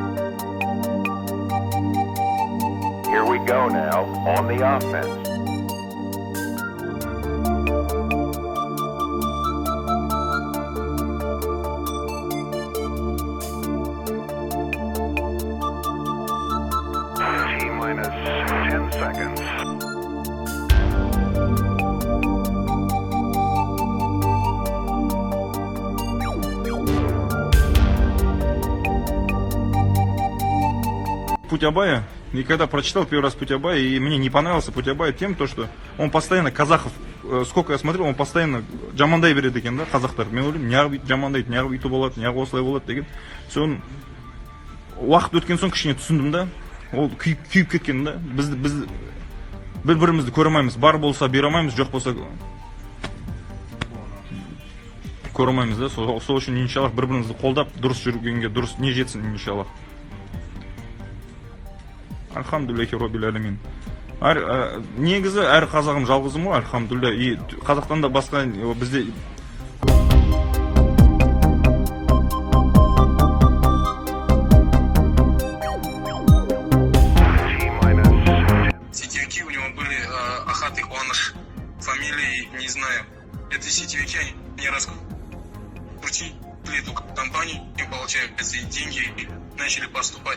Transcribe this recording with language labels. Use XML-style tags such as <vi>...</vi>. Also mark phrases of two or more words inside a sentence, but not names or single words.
<en>Here we go now on the offense. T-minus 10 seconds.</en> <ru>Путь Абая, и когда прочитал первый раз Путь Абая, и мне не понравился Путь Абая тем, то, что он постоянно казахов, сколько я смотрел, он постоянно</ru> <kk>жамандай береді екен да, қазақтар. Мен ойлаймын, неғып жамандайды, неғып үйтіп болады, неғып осылай болады деген. Соны уақыт өткен соң кішкене түсіндім да, ол күйіп кеткен да. Біз бір-бірімізді көре алмаймыз, бар болса бере алмаймыз, жоқ болса көре алмаймыз да. Сол үшін иншаллах бір-бірімізді қолдап, дұрыс жүргенге дұрыс не жетсін иншаллах.</kk> <ar>الحمد لله رب العالمين.</ar> <kk>Негізі әр қазағым жалғызым ғой, альхамдулилля. И Қазақтан да басқа бізде</kk> <ru>сетевики у него были Ахат и Куаныш. Фамилии не знаю. Это сетевики, они раскрутили эту компанию, получается, и деньги начали поступать.</ru>